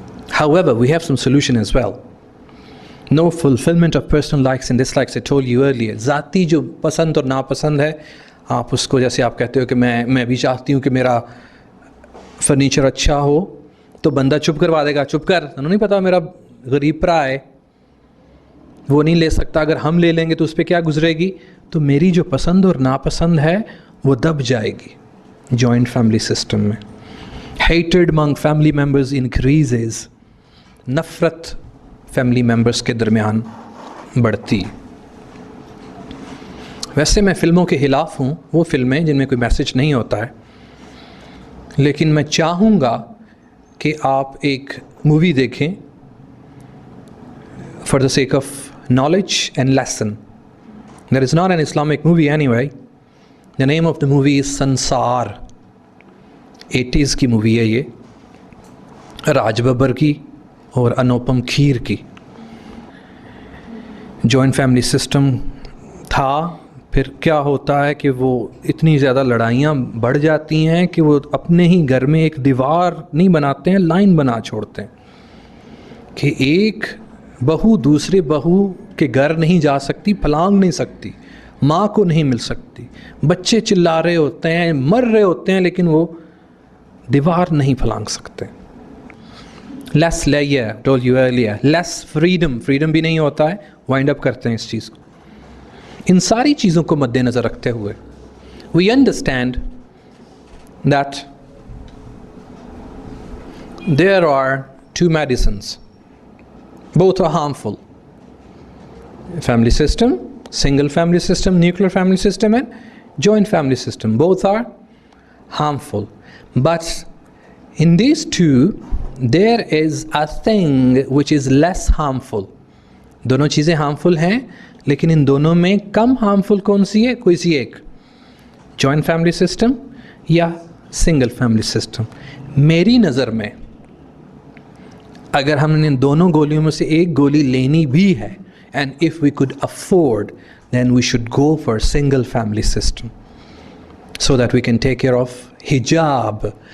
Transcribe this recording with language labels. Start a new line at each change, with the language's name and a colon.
English: However, we have some solution as well. No fulfillment of personal likes and dislikes, I told you earlier.
Hindi: ज़ाती जो पसंद और नापसंद है, आप उसको, जैसे आप कहते हो कि मैं भी चाहती हूँ कि मेरा फर्नीचर अच्छा हो, तो बंदा चुप करवा देगा, चुप कर, उन्होंने नहीं पता मेरा गरीब भरा है, वो नहीं ले सकता, अगर हम ले लेंगे तो उस पर क्या गुजरेगी। तो मेरी जो पसंद और नापसंद है वो दब जाएगी जॉइंट फैमिली सिस्टम में।
English: hated among family members increases,
Hindi: नफ़रत फैमिली मेम्बर्स के दरमियान बढ़ती। वैसे मैं फ़िल्मों के ख़िलाफ़ हूँ, वो फ़िल्में जिनमें कोई मैसेज नहीं होता है, लेकिन मैं चाहूँगा कि आप एक मूवी देखें
English: for the sake of knowledge and lesson.
Hindi: There is not an Islamic movie anyway. The name of the movie is Sansar. 80s की मूवी है ये, राज बब्बर की और अनुपम खेर की। जॉइंट फैमिली सिस्टम था, फिर क्या होता है कि वो इतनी ज़्यादा लड़ाइयाँ बढ़ जाती हैं कि वो अपने ही घर में एक दीवार नहीं बनाते हैं, लाइन बना छोड़ते हैं कि एक बहू दूसरे बहू के घर नहीं जा सकती, फलांग नहीं सकती, माँ को नहीं मिल सकती, बच्चे चिल्ला रहे होते हैं, मर रहे होते हैं, लेकिन वो दीवार नहीं फलांग सकते।
English: less layer, told you earlier, less freedom
Hindi: भी नहीं होता है,
English: wind up
Hindi: करते हैं इस चीज़ को। इन सारी चीज़ों को मद्देनज़र रखते हुए
English: We understand that there are 2 medicines. Both are harmful. Family system, single family system, nuclear family system, and joint family system. Both are harmful. But in these two, there is a thing which is less harmful.
Hindi: दोनों चीज़ें harmful हैं, लेकिन इन दोनों में कम harmful कौन सी है? कोई सी एक, joint family system या single family system. मेरी नज़र में अगर हमने इन दोनों गोलियों में से एक गोली लेनी भी है,
English: and if we could afford, then we should go for single family system so that we can take care of hijab.